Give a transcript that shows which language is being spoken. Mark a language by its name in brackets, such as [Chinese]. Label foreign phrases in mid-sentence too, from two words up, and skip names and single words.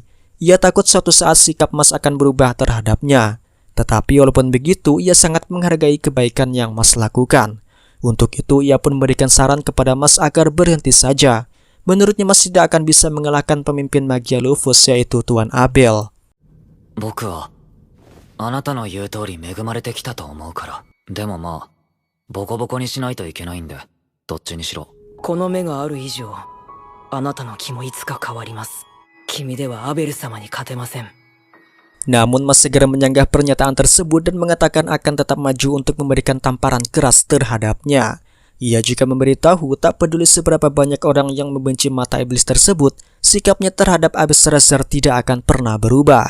[Indonesian] Ia takut suatu saat sikap Mas akan berubah terhadapnya. Tetapi walaupun begitu, ia sangat menghargai kebaikan yang Mas lakukan. Untuk itu, ia pun memberikan saran kepada Mas agar berhenti saja. Menurutnya Mas tidak akan bisa mengalahkan pemimpin magia Lufus, yaitu Tuan Abel. [Japanese] 僕はあなたの言う通り恵まれてきたと思うから。でもまあ、ボコボコにしないといけないんで、どっちにしろ。この目がある以上、あなたの気もいつか変わります。君ではアベル様に勝てません。 [Indonesian] Namun Mas segera menyanggah pernyataan tersebut dan mengatakan akan tetap maju untuk memberikan tamparan keras terhadapnya. Ia juga memberitahu tak peduli seberapa banyak orang yang membenci mata iblis tersebut, sikapnya terhadap Abyss Razor tidak akan pernah berubah.